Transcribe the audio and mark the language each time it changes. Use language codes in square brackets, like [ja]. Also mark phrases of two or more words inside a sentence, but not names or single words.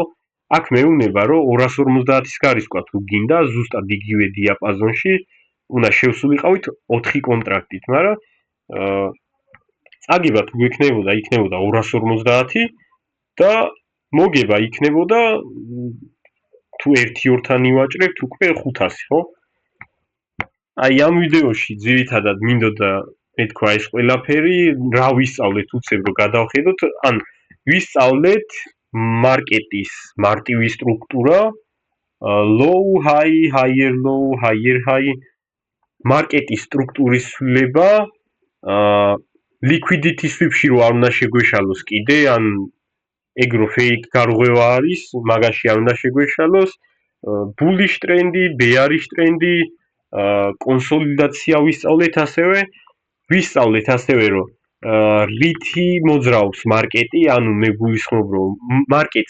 [ka] აქ მეუბნება რომ 250-ის გარისკვა თუ გინდა ზუსტად იგივე დიაპაზონში უნდა შევსულიყავით 4 კონტრაქტით, მაგრამ წაგება თუ იქნებოდა 250 და მოგება იქნებოდა თუ 1-2-თან ივაჭრებთ უკვე 500, ხო? აი ამ ვიდეოში ძირითადად მინდოდა მეთქვა ეს ყველაფერი, რა ვისწავლეთ უცებ რომ გადავხედოთ, ან ვისწავლეთ მარკეტის მარტივი სტრუქტურა, [en] low high, higher low, higher high, [ka] მარკეტის სტრუქტურის ცვლილება, [en] liquidity sweep- [ka] ში რო არ უნდა შეგვეშალოს კიდე, ან ეგ რო fake გარღვევა არის, მაგაში არ უნდა შეგვეშალოს, bullish ტრენდი, bearish ტრენდი, კონსოლიდაცია ვისწავლეთ ასევე რომ რითი მოძრაობს მარკეტი, ანუ მე გულისხმობ რომ მარკეტს